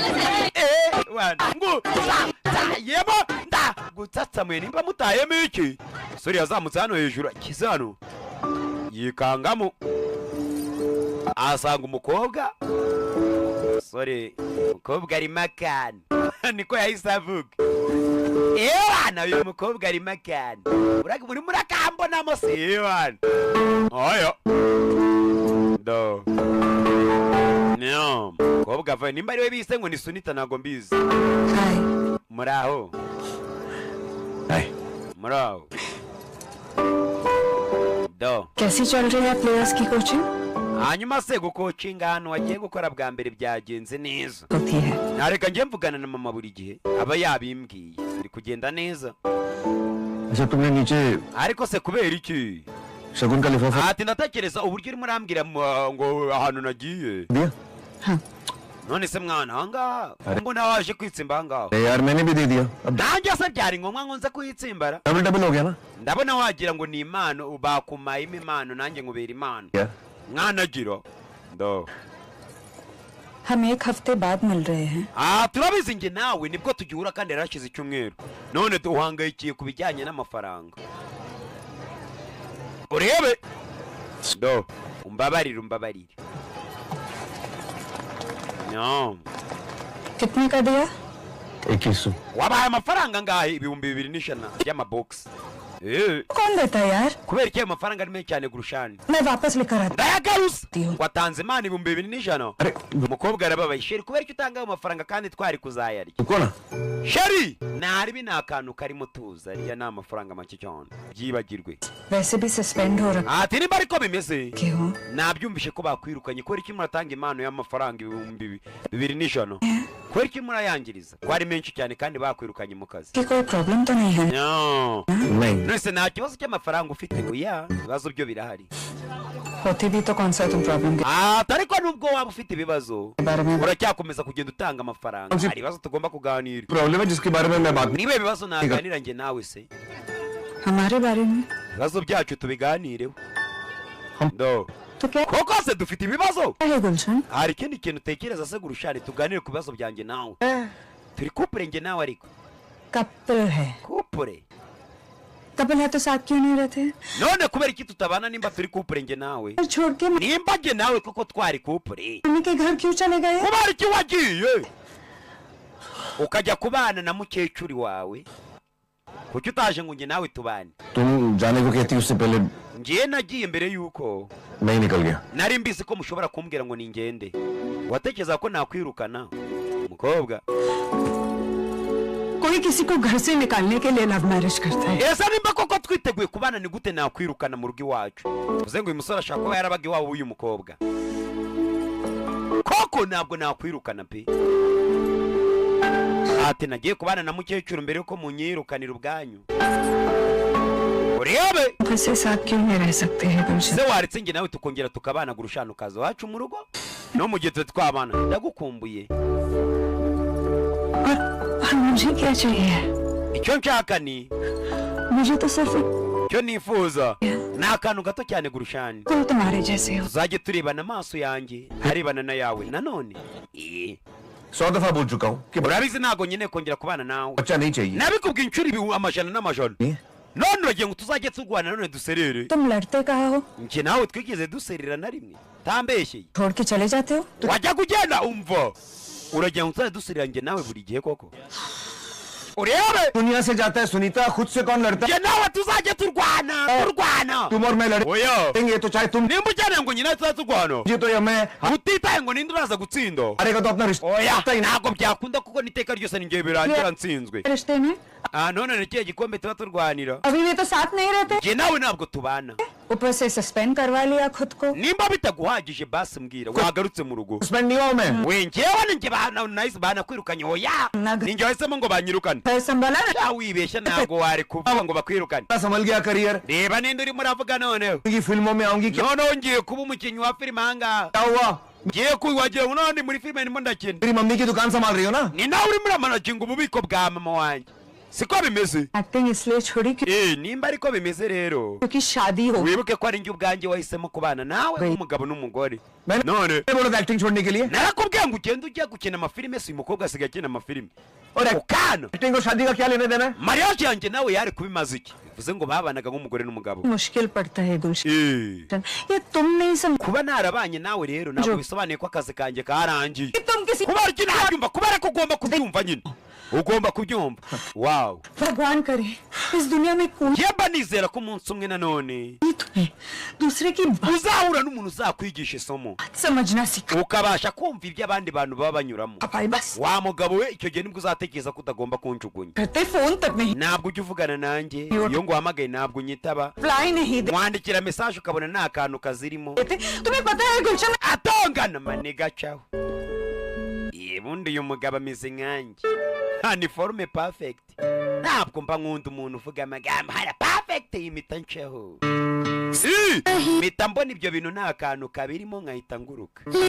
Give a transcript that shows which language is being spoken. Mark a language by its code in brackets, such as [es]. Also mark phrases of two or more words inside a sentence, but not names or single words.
[rw] yemo nda gutsatsamuye nimba mutayemo iki sori yazamutse hano hejuru akize hano yikangamo asanga umukobwa sori umukobwa arimo akana niko yahise avuga ewana uyu mukobwa arimo akana muri murakambonamo se ewana oya do no mukobwa avaye nimba ariwe bise ngo ni sunita ntago mbizi muraho muraho do [hi] कैसी चल रही है प्लेयर्स की कोचिंग [rw] hanyuma se gukocinga hano wagiye gukora bwa mbere byagenze neza [hi] होती है [rw] nareka njye mvugana na mama buri gihe aba yabimbwiye biri kugenda neza [hi] अच्छा तुमने नीचे [rw] ariko se kubera iki [hi] शगुन का लिफाफा [rw] ati ndatekereza uburyo urimo urambwira ngo ahantu nagiye [hi] दिया [rw] none se mwana ahangaha mbona waje kwitsimba ahangaha [hi] यार मैंने भी दे दिया अब [rw] nanjye se byari ngombwa ngo nze kuyitsimbara [hi] डबल डबल हो गया ना [rw] ndabona wagira ngo ni impano bakumayemo impano nanjye nkubera impano [hi] क्या [rw] mwana gira ndo [hi] हम एक हफ्ते बाद मिल रहे हैं [rw] turabizi njye nawe nibwo tugihura kandi yarashize icyumweru none duhangayikiye ku bijyanye n'amafaranga urebe ndo umbabarire no [hi] कितने का दिया 2100 [rw] wabaye amafaranga ngahe 2,100 y'amabogisi [hi] कौन देता है यार [rw] kubera iki ayo mafaranga ari menshi cyane gurushani [hi] मैं वापस लेकर आता [rw] ndayagaruza watanze imana 2,200 umukobwa arababaye sheri kubera iki utanga ayo mafaranga kandi twari kuzayarya uko na sheri ntaribi ni akantu karimo tuza ariya ni amafaranga make cyane byibagirwe [hi] वैसे भी सस्पेंड हो रखा [rw] ati nimba ariko bimeze [hi] क्यों [rw] nabyumvishe ko bakwirukanye kubera iki muratanga impano y'amafaranga 2,200 kubera iki murayangiriza ko ari menshi cyane kandi bakwirukanye mu kazi [hi] कि कोई प्रॉब्लम तो नहीं है no नहीं [rw] nese nta kibazo cy'amafaranga ufite oya ibibazo byo birahari [hi] होती भी तो कौन सा तुम प्रॉब्लम के [rw] ariko nubwo waba ufite ibibazo [hi] बारे में [rw] uracyakomeza kugenda utanga amafaranga hari ibibazo tugomba kuganira [hi] प्रॉब्लम है जिसके बारे में मैं बात [rw] niba ibibazo naganira njye nawe se [hi] हमारे बारे में [rw] ibibazo byacu tubiganireho ndo [hi] तो क्या [rw] koko se dufite ibibazo [hi] है गुलशन [rw] hari ikindi kintu utekereza se gurushari tuganire ku bibazo byanjye nawe turi kupure njye nawe ariko [hi] कपल है [rw] kupure [hi] कपल है तो साथ क्यों नहीं रहते [rw] none kubera iki tutabana nimba turi kupure njye nawe [hi] छोड़ के [rw] nimba njye nawe koko twari kupure [hi] मम्मी के घर क्यों चले गए [rw] kubera iki wagiye ukajya kubana na mukecuri wawe kuki utaje ngo njye nawe tubane [hi] तुम जाने को कहती उससे पहले [rw] njye nagiye mbere yuko [hi] मैं ही निकल गया [rw] nari mbizi ko mushobora kumbwira ngo ningende watekereza ko nakwirukana umukobwa [hi] कोई किसी को घर से निकालने के लिए [en] love marriage [hi] करता है [rw] ese nimba koko twiteguye kubana ni gute nakwirukana mu rugo iwacu uvuze ngo uyu musore ashaka kuba yarabaga iwabo w'uyu mukobwa koko ntabwo nakwirukana pe ati nagiye kubana na mukecuru mbere yuko munyirukanira ubwanyu urebe [hi] से साथ क्यों नहीं रह सकते हैं गुलशन [rw] se waretse njye nawe tukongera tukabana gurushana ukaza wacu mu rugo no mu gihe twabana ndagukumbuye [hi] और मुझे क्या चाहिए [rw] icyo nshaka ni [hi] मुझे तो सिर्फ [rw] icyo nifuza ni akantu gato cyane gurushani [hi] कोई तुम्हारे जैसे हो [rw] tuzajye turebana amaso yanjye arebana na yawe nanone [hi] 100 दफा बोल चुका हूँ कि [rw] urabizi ntabwo nyine kongera kubana nawe [hi] बच्चा नहीं चाहिए [rw] nabikubwiye inshuro amajana n'amajana none uragiye ngo tuzajye turwana none duserere [hi] तुम लड़ते कहाँ हो [rw] njye nawe twigeze duserera na rimwe tambeshyeye [hi] छोड़ के चले जाते हो [rw] wajya kugenda umva uragiye ngo tuzajye duserera njye nawe buri gihe koko urebe [hi] दुनिया से जाता है सुनीता खुद से कौन लड़ता है [rw] njye nawe tuzajya turwana [hi] तुम और मैं [rw] oya [hi] लड़ेंगे तो चाहे तुम [rw] nimba ukeneye ngo nyine tuzaturwana [hi] जी तो या मैं [rw] utitaye ngo ninde uraza gutsinda [hi] हारेगा तो अपना रिश्ता [rw] oya ntabwo byakunda kuko n'iteka ryose ni njye birangira nsinzwe [hi] रिश्ते में [rw] none ni ikihe gikombe tuba turwanira [hi] अभी भी तो साथ नहीं रहते [rw] njye nawe ntabwo tubana [hi] ऊपर से सस्पेंड करवा लिया खुद को [rw] nimba bitaguhagije basi mbwira wagarutse mu rugo [hi] सस्पेंड नहीं हुआ मैं [rw] we njyewe ni njye nahise banakwirukanye oya ni njye wahisemo ngo banyirukane [hi] फिर संभाला ना [rw] cyangwa wibeshya ntabwo wari kuvuga ngo bakwirukane [hi] संभल गया करियर [rw] reba ninde urimo uravuga noneho [hi] की फिल्मों में आऊंगी क्या [rw] noneho ngiye kuba umukinnyi wa filime ahangaha [hi] हुआ [rw] ngiye wagira ngo noneho ndi muri filime ndimo ndakina [hi] मेरी मम्मी की दुकान संभाल रही हो ना [rw] ni nawe urimo uramanaginga ububiko bwa mama wanjye siko bimeze [hi] एक्टिंग इसलिए छोड़ी [rw] nimba ariko bimeze rero [hi] क्योंकि शादी हो [rw] wibuke ko ari njye ubwanjye wahisemo kubana nawe nk'umugabo n'umugore [hi] मैंने [rw] none [hi] बोला एक्टिंग छोड़ने के लिए [rw] narakubwiye ngo ugende ujya gukina amafilime si umukobwa asigaye akina amafilime [hi] और [rw] ukana [hi] एक्टिंग और शादी का क्या लेने देना है [rw] mariage yanjye nawe yari kuba imaze iki bivuze ngo babanaga nk'umugore n'umugabo [hi] मुश्किल पड़ता है गुलशन ये तुम नहीं समझ [rw] kuba narabanye nawe rero ntabwo bisobanuye ko akazi kanjye karangiye [hi] तुम किसी [rw] kubera iki ntabyumva kubera ko ugomba kubyumva nyine ugomba kubyumva wow [hi] भगवान करे इस दुनिया में कोई [rw] yeba nizera ko umunsi umwe nanone [hi] तुम्हें दूसरे की बात [rw] uzahura n'umuntu uzakwigisha isomo [hi] समझना सीखा [rw] ukabasha kumva ibyo abandi bantu baba banyuramo [hi] भाई बस [rw] wa mugabo we icyo gihe nibwo uzatekereza ko utagomba kunjugunya [hi] करते फोन तक नहीं [rw] ntabwo ujya uvugana nanjye iyo nguhamagaye ntabwo unyitaba [hi] रिप्लाई नहीं [rw] mwandikira mesaje ukabona nta kantu kazirimo [hi] देते तुम्हें पता है गुलशन [rw] atongana maniga caho ubundi uyu mugabo ameze nkanjye ni forume perfect ntabwo mba nkunda umuntu uvuga amagambo hara perfect yimita nceho mpita mbona ibyo bintu nta kantu kabirimo nkahita nguruka